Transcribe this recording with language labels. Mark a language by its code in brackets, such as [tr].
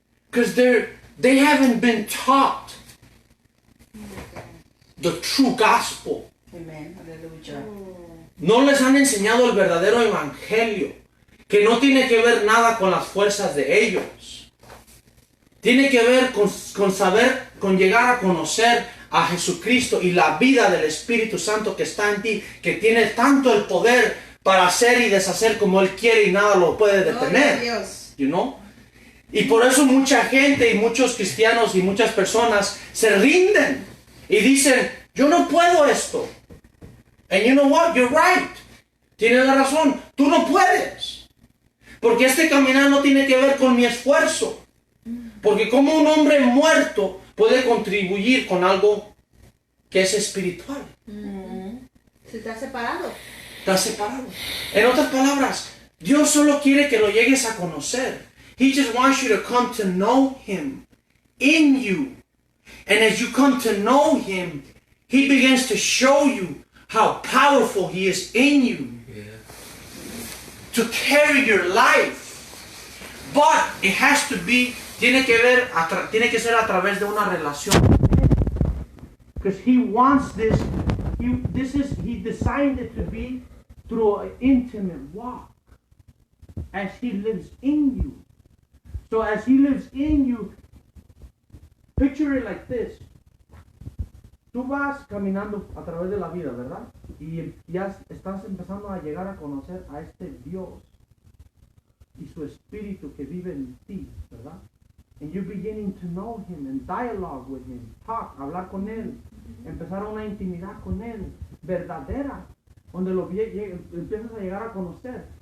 [en] Because they haven't been taught the true gospel. Amen. Hallelujah. [es] No les han enseñado el verdadero evangelio, que no tiene que ver nada con las fuerzas de ellos. Tiene que ver con saber, con llegar a conocer a Jesucristo y la vida del Espíritu Santo que está en ti, que tiene tanto el poder para hacer y deshacer como Él quiere y nada lo puede detener. Dios. [en] You know? [es] Y por eso mucha gente y muchos cristianos y muchas personas se rinden y dicen, yo no puedo esto. [en] And you know what? You're right. [es] Tienes la razón. Tú no puedes. Porque este caminar no tiene que ver con mi esfuerzo. Porque como un hombre muerto puede contribuir con algo que es espiritual. Se está separado. Está separado. En otras palabras, Dios solo quiere que lo llegues a conocer. [en] He just wants you to come to know Him in you. And as you come to know Him, He begins to show you how powerful He is in you to carry your life. But it has to be, [es] tiene que ser a través de una relación. [en] Because He wants this, He designed it to be through an intimate walk. As He lives in you. So as He lives in you, picture it like this. [es] Tú vas caminando a través de la vida, ¿verdad? Y ya estás empezando a llegar a conocer a este Dios y su Espíritu que vive en ti, ¿verdad? [en] And you're beginning to know Him and dialogue with Him, talk, [es] hablar con Él, empezar una intimidad con Él, verdadera, donde empiezas a llegar a conocer.